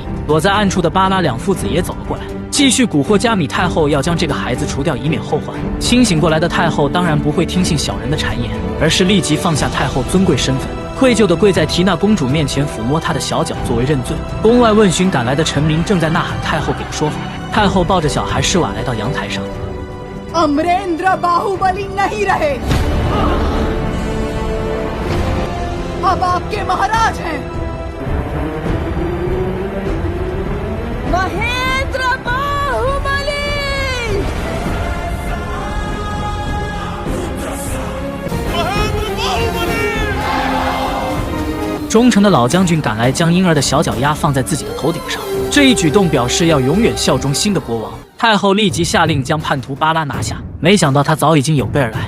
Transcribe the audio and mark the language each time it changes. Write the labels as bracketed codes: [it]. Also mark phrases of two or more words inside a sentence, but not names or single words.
[zh] 躲在暗处的巴拉两父子也走了过来，继续蛊惑加米太后要将这个孩子除掉，以免后患。清醒过来的太后当然不会听信小人的谗言，而是立即放下太后尊贵身份，愧疚地跪在缇娜公主面前，抚摸她的小脚作为认罪。宫外问询赶来的臣民正在呐喊太后给个说法。太后抱着小孩施瓦来到阳台上。 [hi] अमरेंद्र बाहुबली नहीं रहे, अब आपके महाराज हैं महेंद्र बाहुबली। [zh] 忠诚的老将军赶来，将婴儿的小脚丫放在自己的头顶上，这一举动表示要永远效忠新的国王。太后立即下令将叛徒巴拉拿下，没想到他早已经有备而来。